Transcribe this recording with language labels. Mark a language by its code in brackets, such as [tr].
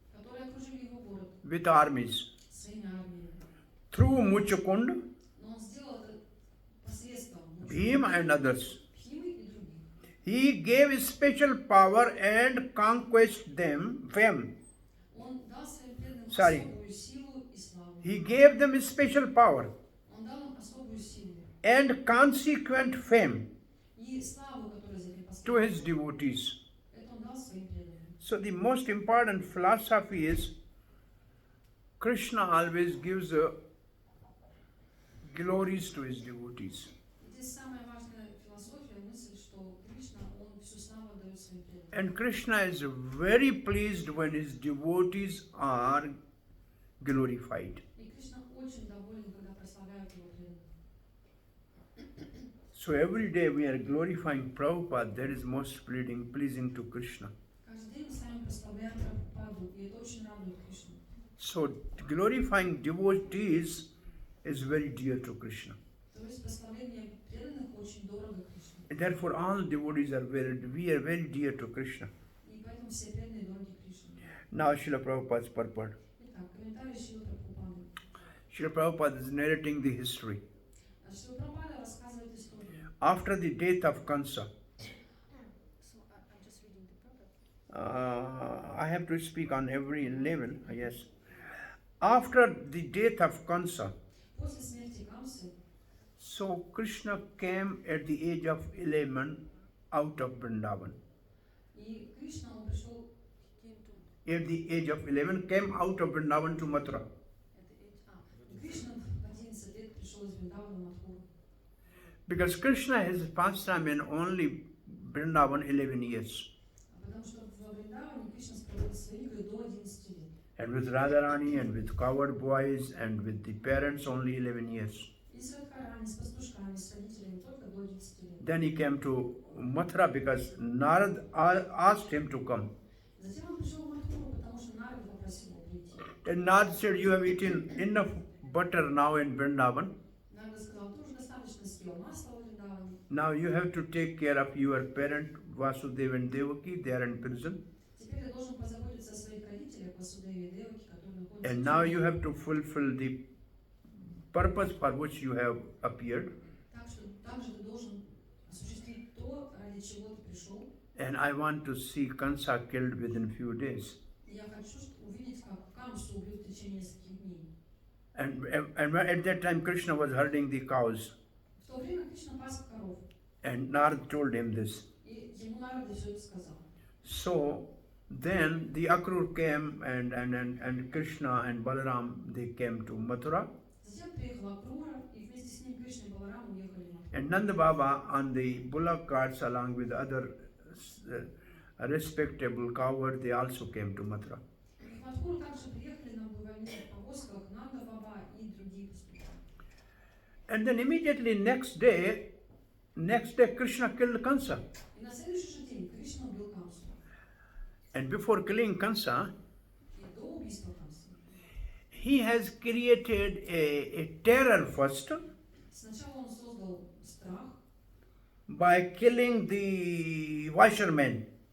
[ru] которые окружили его город [en] with armies. [ru] своими армиями. [en] Through Muchakund, [ru] Но он сделал это посредством [en] Bhima and others. [ru] Бхимы и других. [en] He gave special power and conquest them. [ru] Он дал своим преданным [en] Sorry. [ru] особую силу и славу. [en] He gave them special power [ru] Он дал им особую силу [en] and consequent fame [ru] и славу, которая за этим [en] to his [ru] последует. [en] devotees. [ru] Это он дал своим преданным. [en] So the most important philosophy is Krishna always gives glories to his devotees. [ru] И здесь самая важная философия, мысль, что Кришна, он всю славу отдает своим преданным. [en] And Krishna is very pleased when his devotees are glorified. [ru] И Кришна очень доволен, когда прославляют его преданных. [en] So every day we are glorifying Prabhupada, that is most pleasing to Krishna. [ru] Каждый день мы с вами прославляем Прабхупаду, и это очень радует Кришну. [en] So glorifying devotees is very dear to Krishna. [ru] То есть прославление преданных очень дорого Кришне. [en] And therefore all devotees we are very dear to Krishna. [ru] И поэтому все преданные дороги Кришне. [en] Now Srila Prabhupada's purport. [ru] Итак, комментарий Шрилы Прабхупады. [en] Srila Prabhupada is narrating the history. [ru] Шрила Прабхупада рассказывает историю. [en] After the death of Kansa, So I'm just reading the proverb. I have to speak on every level, yes. After the death of Kansa, [ru] После смерти Камсы, [en] so Krishna came at the age of 11 out of Vrindavan. [ru] и Кришна, он пришел [en] At the age of 11 came out of Vrindavan to Mathura. [ru] Кришна в 11 лет пришел из Вриндавана в Мадхуру. [en] Because Krishna has passed time in only Vrindavan 11 years. [ru] Потому что во Вриндаване Кришна проводил свои игры до 11 лет. [en] And with Radharani and with coward boys and with the parents only 11 years. [ru] И с Радхарани, с пастушками, с родителями только до 11 лет. [en] Then he came to Mathura because Narad asked him to come. [ru] Затем он пришел в Мадхуру, потому что Нарад попросил его прийти. [en] And Narad said, you have eaten enough butter now in Vrindavan. [ru] Нарад сказал, ты уже достаточно съел масла в Вриндаване. [en] Now you have to take care of your parent Vasudeva and Devaki. They are in prison. [ru] Теперь ты должен позаботиться о своих родителях, Васудеве и Деваке, которые находятся [en] And [ru] в [en] now [ru] тюрьме. [en] you have to fulfill the purpose for which you have appeared. [ru] Так что также ты должен осуществить то, ради чего ты пришел. [en] And I want to see Kansa killed within few days. [ru] И я хочу увидеть, как Камсу убьют в течение нескольких дней. [en] And at that time Krishna was herding the cows. [ru] В то время Кришна пас коров. [en] And Narad told him this. [ru] И ему Нарада все это сказал. [en] So then the Akrur came and Krishna and Balaram, they came to Mathura. [ru] Затем приехала Акрура, и вместе с ним Кришна и Баларам уехали в Мадхуру. [en] And Nanda Baba on the bullock carts along with other respectable cowherd, they also came to Mathura. [ru] И в Мадхуру также приехали на буйвольных повозках Нанда Баба и другие пастухи. [en] And then immediately next day Krishna killed Kansa. [ru] И на следующий же день Кришна убил Камсу. [en] And before killing Kansa, [ru] И до убийства Камсы [en] he has created a terror first [ru] сначала он создал страх, [en] by killing the washermen.